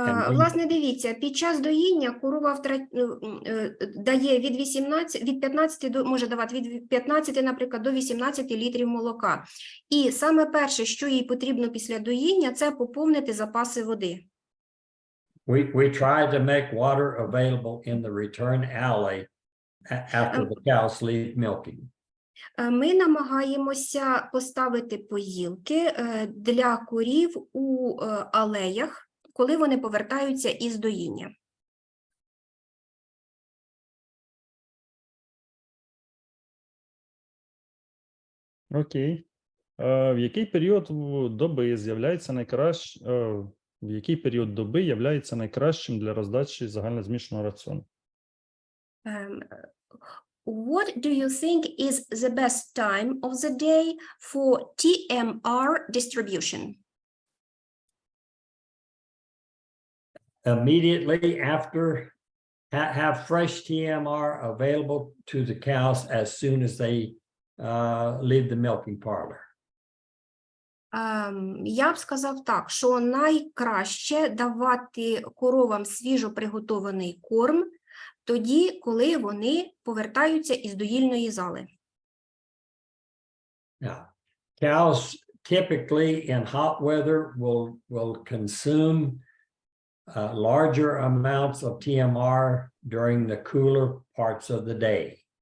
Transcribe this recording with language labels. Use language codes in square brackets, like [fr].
[uk] Власне, дивіться, під час доїння корова дає від 15 до, може давати від 15, наприклад, до 18 літрів молока. І саме перше, що їй потрібно після доїння, це поповнити запаси води. [en] We try to make water available in the return alley after the cows leave milking. [uk] Ми намагаємося поставити поїлки для курів у алеях, коли вони повертаються із доїння. Окей. В який період доби з'являється в який період доби являється найкращим для роздачі загальнозмішаного раціону? [en] What do you think is the best time of the day for TMR distribution? Immediately after, have fresh TMR available to the cows as soon as they leave the milking parlor. [uk] Я б сказав так, що найкраще давати коровам свіжо приготований корм тоді, коли вони повертаються із доїльної зали. [en] Now, cows typically in hot weather will consume larger amounts of TMR during the cooler parts of the day.